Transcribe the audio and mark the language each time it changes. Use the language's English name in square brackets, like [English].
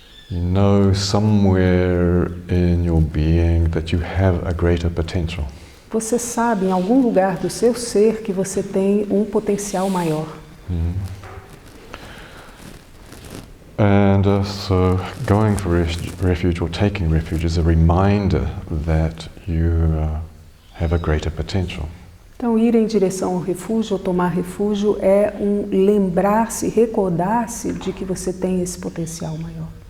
[English] You know somewhere in your being that you have a greater potential. [Portuguese] Você sabe em algum lugar do seu ser que você tem um potencial maior. [English] And so going for refuge or taking refuge is a reminder that you have a greater potential. [Portuguese] Então, ir em direção ao refúgio ou tomar refúgio é um lembrar-se, recordar-se de que você tem esse potencial maior.